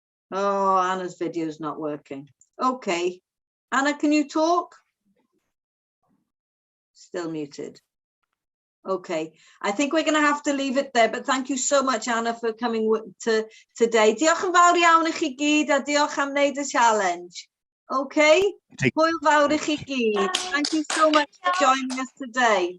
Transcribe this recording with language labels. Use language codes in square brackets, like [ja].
[en] Oh, Anna's video is not working. Okay. Anna, can you talk? Still muted. Okay. I think we're going to have to leave it there, but thank you so much, Anna, for coming today. [cy] Diolch yn fawr iawn I chi gyd a diolch am wneud y challenge. Okay? Hwyl fawr I chi gyd. [en] Thank you so much for joining us today.